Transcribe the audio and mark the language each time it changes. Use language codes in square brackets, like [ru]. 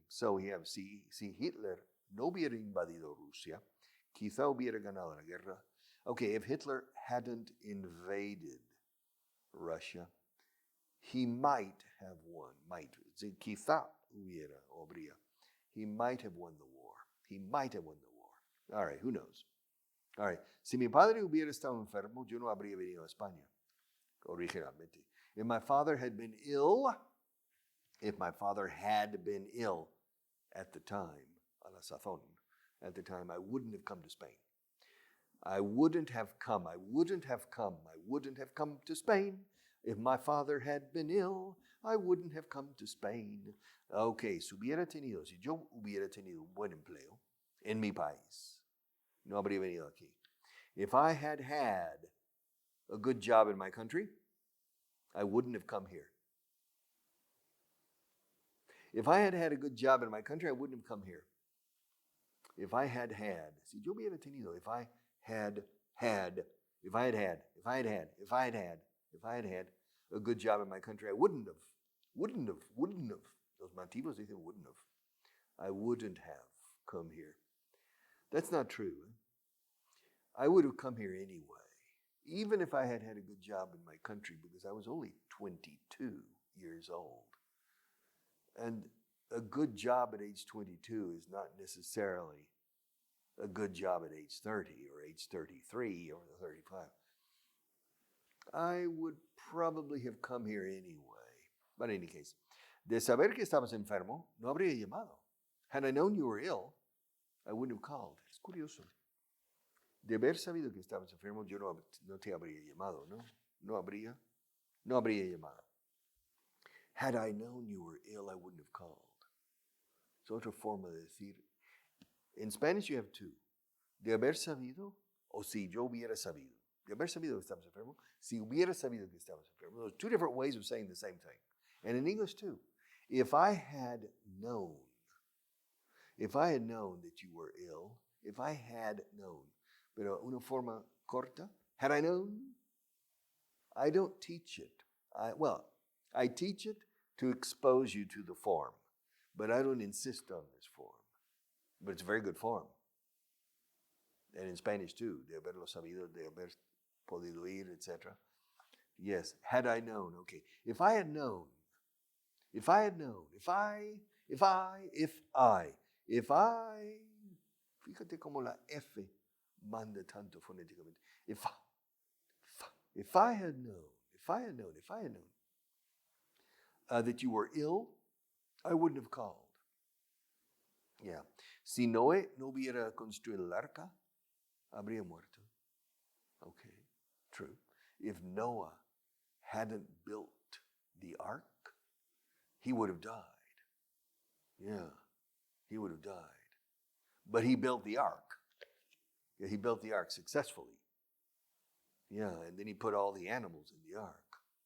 [en] So we have, [es] si Hitler no hubiera invadido Rusia, quizá hubiera ganado la guerra. [en] Okay, if Hitler hadn't invaded Russia, he might have won. [es] Quizá hubiera, habría. [en] He might have won the war. He might have won the war. All right, who knows? All right, [es] si mi padre hubiera estado enfermo, yo no habría venido a España, originalmente. [en] If my father had been ill at the time, [es] a la sazón, [en] at the time, I wouldn't have come to Spain. I wouldn't have come to Spain if my father had been ill. I wouldn't have come to Spain. [es] Okay, si yo hubiera tenido un buen empleo en mi país, no habría venido aquí. [en] If I had had a good job in my country, I wouldn't have come here. If I had had a good job in my country, I wouldn't have come here. If I had had, [es] si yo hubiera tenido, [en] if I had had a good job in my country, I wouldn't have. [es] Los nativos dicen [en] wouldn't have. I wouldn't have come here. That's not true. I would have come here anyway, even if I had had a good job in my country, because I was only 22 years old. And a good job at age 22 is not necessarily a good job at age 30 or age 33 or 35. I would probably have come here anyway. But in any case, [es] de saber que estabas enfermo, no habría llamado. [en] Had I known you were ill, I wouldn't have called. [es] Es curioso. De haber sabido que estabas enfermo, yo no te habría llamado, ¿no? No habría llamado. [en] Had I known you were ill, I wouldn't have called. [es] Es otra forma de decir. [en] In Spanish you have two. [es] De haber sabido o si yo hubiera sabido. De haber sabido que estabas enfermo, si hubiera sabido que estabas enfermo. [en] Those are two different ways of saying the same thing. And in English too. If I had known that you were ill, if I had known, [es] pero una forma corta, [en] had I known? I don't teach it. I teach it to expose you to the form, but I don't insist on this form. But it's a very good form. And in Spanish too, [es] de haberlo sabido, de haber podido ir, [en] etc. Yes, had I known, okay. If I, [es] fíjate como la F manda tanto fonéticamente. [en] If I had known that you were ill, I wouldn't have called. Yeah. [es] Si Noé no hubiera construido el arca, habría muerto. [en] Okay, true. If Noah hadn't built the ark, he would have died. Yeah, he would have died. But he built the ark. Yeah, he built the ark successfully. Yeah, and then he put all the animals in the ark.